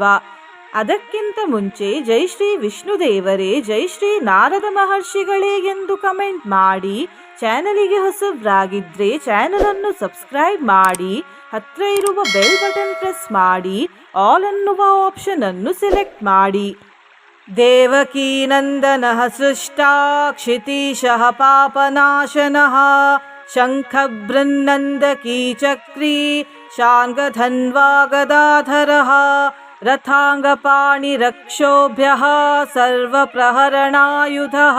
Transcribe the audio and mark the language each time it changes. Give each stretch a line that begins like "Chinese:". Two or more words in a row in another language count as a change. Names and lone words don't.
Kannada: ಅದಕ್ಕಿಂತ ಮುಂಚೆ ಜೈ ಶ್ರೀ ವಿಷ್ಣುದೇವರೇ, ಜೈ ಶ್ರೀ ನಾರದ ಮಹರ್ಷಿಗಳೇ ಎಂದು ಕಮೆಂಟ್ ಮಾಡಿ. ಚಾನಲಿಗೆ ಹೊಸಬ್ರಾಗಿದ್ರೆ ಚಾನಲನ್ನು ಸಬ್ಸ್ಕ್ರೈಬ್ ಮಾಡಿ. ಹತ್ರ ಇರುವ
English: bell button press
Kannada: ಮಾಡಿ. ಆಲ್ ಅನ್ನುವ ಆಪ್ಷನ್ ಅನ್ನು ಸೆಲೆಕ್ಟ್ ಮಾಡಿ.
Sanskrit: ದೇವಕೀ ನಂದನಃ ಸೃಷ್ಟಾ ಕ್ಷಿತೀಶಃ ಪಾಪನಾಶನಃ ಶಂಖಬೃನ್ನಂದಕೀ ಚಕ್ರೀ ಶಾರ್ಂಗಧನ್ವಾ ಗದಾಧರಃ ರಥಾಂಗಪಾಣಿರಕ್ಷೋಭ್ಯಃ ಸರ್ವಪ್ರಹರಣಾಯುಧಃ.